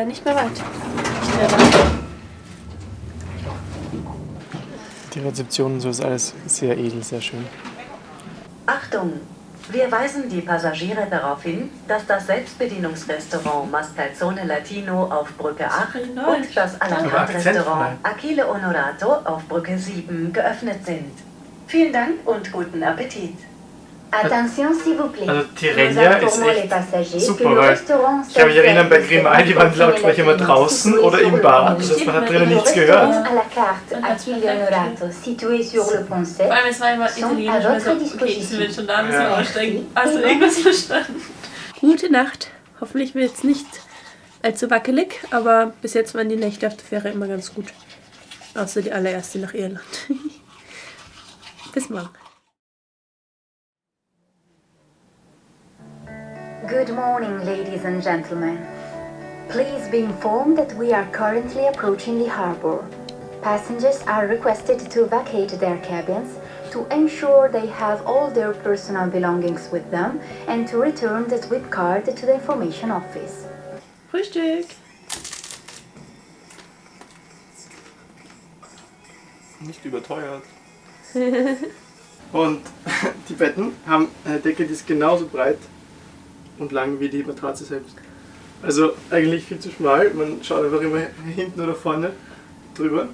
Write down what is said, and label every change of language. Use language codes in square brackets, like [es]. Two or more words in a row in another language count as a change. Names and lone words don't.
[de] Nicht mehr weit. Die Rezeption und so ist alles sehr edel, sehr schön. Achtung! Wir weisen die Passagiere darauf hin, dass das Selbstbedienungsrestaurant Mascalzone Latino auf Brücke 8 und das [fr] à la [de] Aber [fr] carte [de] Akzent Restaurant Achille Honorato auf Brücke 7 geöffnet sind. Vielen Dank und guten Appetit! [fr] Attention s'il vous plaît. [de] Also [fr] Nous [de] Tirrenia ist [fr] informons les [de] echt [fr] passagers [de] super, [fr] que le [de] weil [fr] restaurant [de] ich kann mich erinnern, bei Grimaldi waren die [fr] Self-Service [de] Lautsprecher immer draußen oder im Bad. Das heißt, man hat drinnen nichts gehört. [fr] à la carte Achille Honorato, situé sur le pont Sec, [de] Vor allem, es war immer italienisch. [fr] à [de] Also, [fr] votre [de] okay, sind wir [fr] disposition. [de] schon da, müssen wir Ja. aussteigen. Hast du irgendwas verstanden? Gute Nacht. Hoffentlich wird es nicht allzu wackelig, aber bis jetzt waren die Nächte auf der Fähre immer ganz gut. Außer die allererste nach Irland. Bis morgen. [en] Good morning, ladies and gentlemen. Please be informed that we are currently approaching the harbor. Passengers are requested to vacate their cabins to ensure they have all their personal belongings with them and to return the SWIP card to the information office. [de] Frühstück. Nicht überteuert. Und die Betten haben eine Decke, die ist genauso breit und lang wie die Matratze selbst. Also eigentlich viel zu schmal, man schaut einfach immer hinten oder vorne drüber.